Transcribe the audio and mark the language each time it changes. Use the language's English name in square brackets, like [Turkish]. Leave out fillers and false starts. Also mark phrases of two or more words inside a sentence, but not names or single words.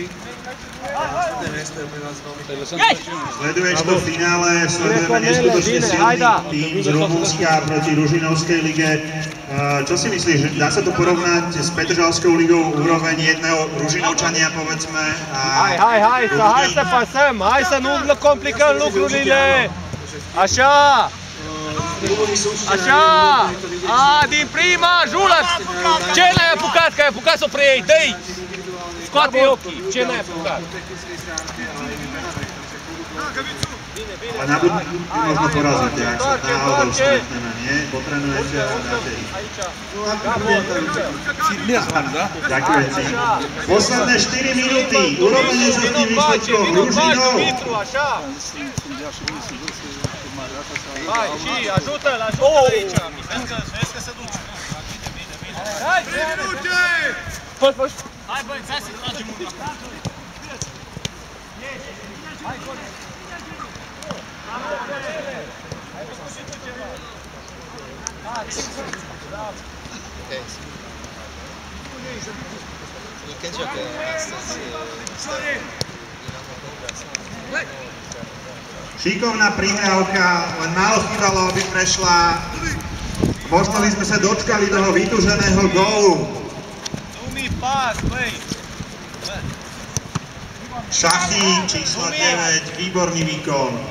[Slovak] A miesto je pre nás veľmi dôležité. Sleduješ to v finále, sledujeme neskutočne silný tým z Rumunska proti Ružinovskej lige. Čo si myslíš, dá sa to porovnať s Petržalskou ligou úroveň jedného Ružinovčania, povedzme? [Romanian] Hai să pasăm, hai să nu complicăm lucrurile! Așa! Din prima, Jula! Ce n-ai apucat? Că ai apucat să o preiei, dă-i! Scoate ochii, ce n-ai apucat? [Slovak] Na budúci možno porazíte, ak sa náhodou stretneme, nie? Potrenujete a dáte ich. Ďakujem ti. Posledné 4 minúty, urobenie sa s tým výsledkom Ružinov. [Romanian] Hai, și ajută-l aici! Vezi că se duce! Hai, 3 minute! Hai băieți, hai să tragem una! Hai, Cori! Keď joacă astăzi [Slovak] Šikovná prihrávka, len málo chýbalo, aby prešla. Možno by sme sa dočkali toho vytúženého gólu. Šachy, číslo 9, výborný výkon.